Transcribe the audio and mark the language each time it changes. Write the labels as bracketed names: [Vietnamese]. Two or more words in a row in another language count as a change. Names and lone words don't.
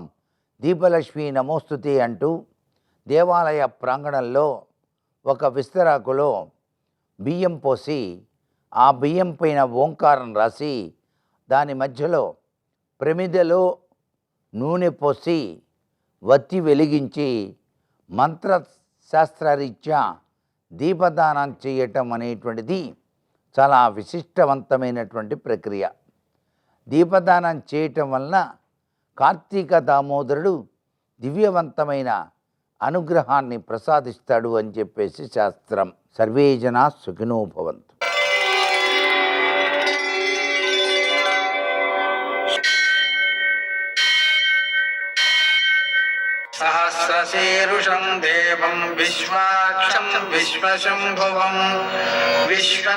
[Sanskrit] దీపలక్ష్మీ నమోస్తుతే [Telugu] అంటూ దేవాలయ ప్రాంగణంలో ఒక విస్తరాకులో బియ్యం పోసి ఆ బియ్యం పైన ఓంకారం రాసి దాని మధ్యలో ప్రమిదలో నూనె పోసి వత్తి వెలిగించి మంత్రశాస్త్రరీత్యా దీపదానం చేయటం అనేటువంటిది చాలా విశిష్టవంతమైనటువంటి ప్రక్రియ. దీపదానం చేయటం వలన కార్తీక దామోదరుడు దివ్యవంతమైన అనుగ్రహాన్ని ప్రసాదిస్తాడు అని చెప్పేసి శాస్త్రం. [Sanskrit] సర్వే జనా సుఖినో భవంతు. సహస్ర सहस्रशीर्षं देवं विश्वाक्षं विश्वशम्भुवं विश्वं